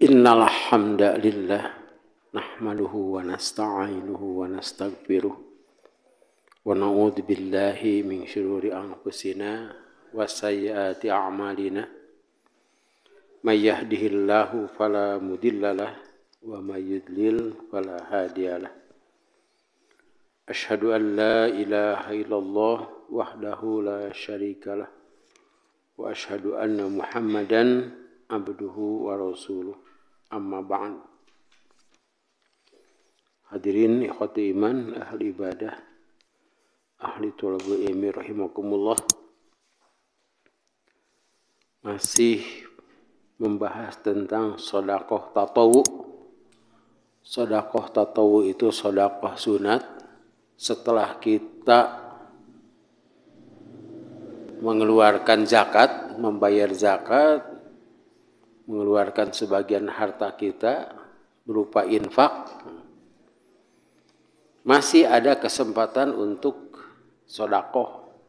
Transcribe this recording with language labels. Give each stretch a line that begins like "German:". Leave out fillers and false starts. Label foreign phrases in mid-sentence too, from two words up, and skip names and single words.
Arabic: إن الحمد لله نحمده ونستعينه ونستغفره ونعوذ بالله من شرور أنفسنا وسيئات أعمالنا من يهده الله فلا مضل له ومن يضلل فلا هادي له. أشهد أن لا إله إلا الله وحده لا شريك له وأشهد أن محمدا عبده ورسوله. أما بعد. حاضرين إخوة الإيمان أهل العبادة أهل طلب العلم رحمكم الله.
Indonesian: Masih membahas tentang sedekah tatawu. Sedekah tatawu itu sedekah sunat setelah kita mengeluarkan zakat, membayar zakat, mengeluarkan sebagian harta kita berupa infak, masih ada kesempatan untuk sedekah.